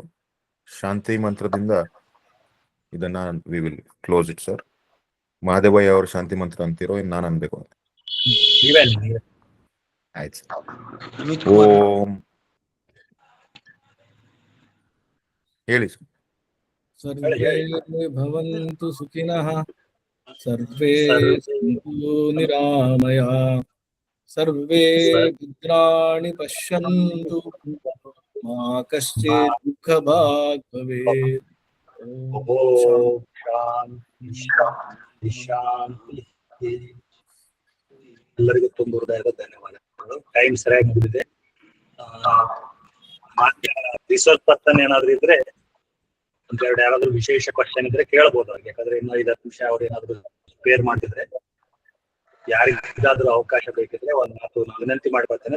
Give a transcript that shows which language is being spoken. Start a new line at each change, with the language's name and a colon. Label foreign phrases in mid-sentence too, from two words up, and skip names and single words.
Kannada: ಶಾಂತಿ ಮಂತ್ರದಿಂದ ಇದನ್ನ
English: we will close it sir.
Kannada: ಮಹಾದೇವಯ್ಯ ಅವರು ಶಾಂತಿ ಮಂತ್ರ ಅಂತಿರೋ, ಇನ್ನು ನಾನು ಅನ್ಬೇಕು? ಆಯ್ತು. ಓಂ ಹೇಳಿ ಸರ್.
Sanskrit: ಸರ್ವೇ ಭವಂತು ಸುಖಿನಃ, ಸರ್ವೇ ಸಂತು ನಿರಾಮಯಃ, ಸರ್ವೇ ಭದ್ರಾಣಿ ಪಶ್ಯಂತು, ಮಾ ಕಶ್ಚಿತ್ ದುಃಖಭಾಗ್ ಭವೇತ್. ಓಂ ಶಾಂತಿ ಶಾಂತಿ ಶಾಂತಿ.
Kannada: ಎಲ್ಲರಿಗೂ ತುಂಬ ಹೃದಯದ ಧನ್ಯವಾದಗಳು. ಟೈಮ್ ಸರಿಯಾಗಿ ಮುಗಿದಿದೆ.
English: resource person
Kannada: ಏನಾದ್ರು ಇದ್ರೆ ಒಂದೆರಡು ಯಾರಾದ್ರೂ ವಿಶೇಷ ಕ್ವಶನ್ ಇದ್ರೆ ಕೇಳ್ಬೋದು ಅವ್ರಿಗೆ. ಯಾಕಂದ್ರೆ ಇನ್ನು 5-10 ನಿಮಿಷ ಅವ್ರು ಏನಾದ್ರು ಸ್ಪೇರ್ ಮಾಡ್ತಿದ್ರೆ, ಯಾರಿಗಾದ್ರೂ ಅವಕಾಶ ಬೇಕಿದ್ರೆ ಒಂದು ಮಾತು ನಾನು ವಿನಂತಿ ಮಾಡ್ಕೊಳ್ತೇನೆ.